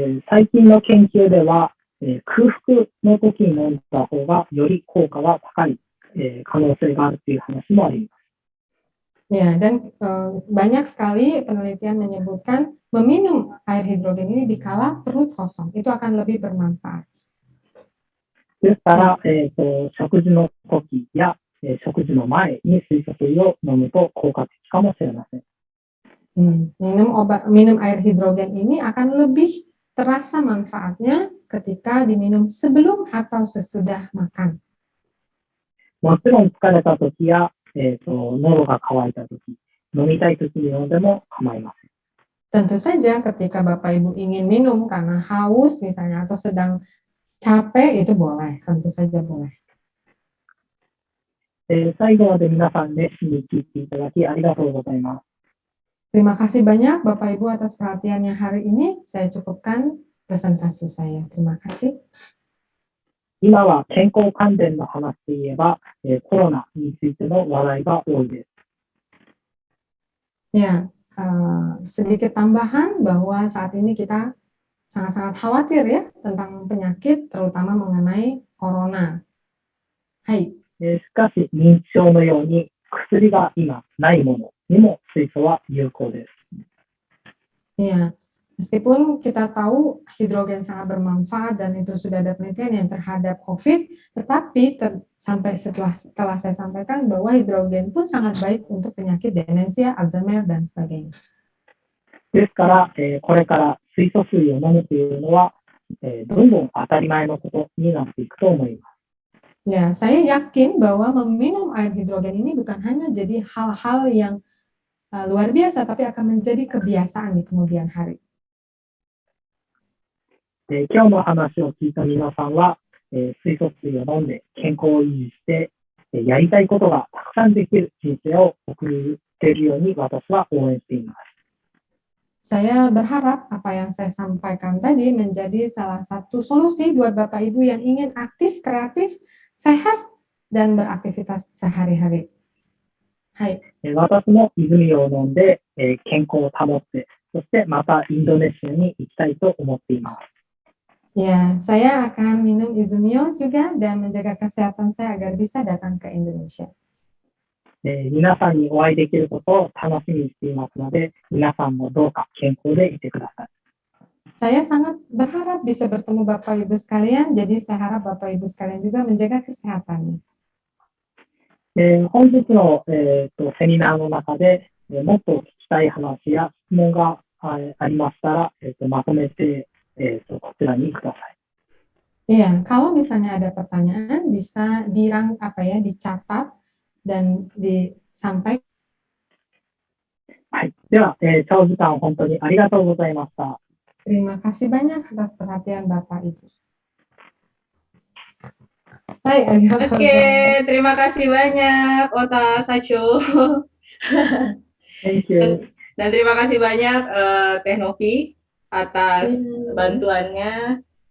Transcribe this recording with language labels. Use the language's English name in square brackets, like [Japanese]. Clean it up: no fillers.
[Japanese] 最近の研究では、空腹の時に飲んだ方がより効果が高い、可能性があるという話もあります。 [Indonesian] Ya, dan banyak sekali penelitian menyebutkan meminum air hidrogen ini dikala perut kosong, itu akan lebih bermanfaat. [Japanese] ですから、食事の時や、食事の前に水素水を飲むと効果的かもしれません。 [Indonesian] Minum air hidrogen ini akan lebih terasa manfaatnya ketika diminum sebelum atau sesudah makan. [Japanese] もちろん疲れた時や、喉が渇いた時、飲みたい時に飲んでも構いません。 [Indonesian] Tentu saja ketika Bapak Ibu ingin minum karena haus misalnya atau sedang capek itu boleh, tentu saja boleh. [Japanese] 最後まで皆さん熱心に聞いていただきありがとうございます。 [Indonesian] Terima kasih banyak Bapak Ibu atas perhatiannya hari ini. Saya cukupkan presentasi saya. Terima kasih. [Japanese] 今は健康関連の話といえば、コロナについての話題が多いです。 [Indonesian] Ya, sedikit tambahan bahwa saat ini kita sangat-sangat khawatir ya tentang penyakit, terutama mengenai corona. Hai. [Japanese] しかし、認知症のように薬が今ないものにも水素は有効です。 [Indonesian] Ya, meskipun kita tahu hidrogen sangat bermanfaat dan itu sudah ada penelitian yang terhadap COVID, tetapi sampai setelah saya sampaikan bahwa hidrogen pun sangat baik untuk penyakit demensia, Alzheimer, dan sebagainya. [Japanese] ですから、これから水素水を飲むというのは、どんどん当たり前のことになっていくと思います。 [Indonesian] Ya, saya yakin bahwa meminum air hidrogen ini bukan hanya jadi hal-hal yang luar biasa, tapi akan menjadi kebiasaan di kemudian hari. [Japanese] 今日の話を聞いた皆さんは、水素水を飲んで健康を維持して、やりたいことがたくさんできる人生を送っているように私は応援しています。 [Indonesian] Saya berharap apa yang saya sampaikan tadi menjadi salah satu solusi buat Bapak Ibu yang ingin aktif, kreatif, sehat, dan beraktivitas sehari-hari. Hai. [Japanese] 私も泉を飲んで、健康を保って、そしてまたインドネシアに行きたいと思っています。 [Indonesian] Ya, saya akan minum Izumio juga dan menjaga kesehatan saya agar bisa datang ke Indonesia. [Japanese] 皆さんにお会いできることを楽しみにしていますので、皆さんもどうか健康でいてください。 [Indonesian] Saya sangat berharap bisa bertemu Bapak Ibu sekalian, jadi saya harap Bapak Ibu sekalian juga menjaga kesehatannya. [Japanese] 本日の、セミナーの中で、もっと聞きたい話や質問がありましたら、まとめて、こちらにください。 [Indonesian] Iya, kalau misalnya ada pertanyaan bisa dicatat dan disampaikan. はい。 [Japanese] では、長時間本当にありがとうございました。 [Indonesian] Terima kasih banyak atas perhatian Bapak Ibu. Hai, Oke, terima kasih banyak Ota Sacho. [English] Thank you. [Indonesian] Dan terima kasih banyak Teh Novi atas bantuannya.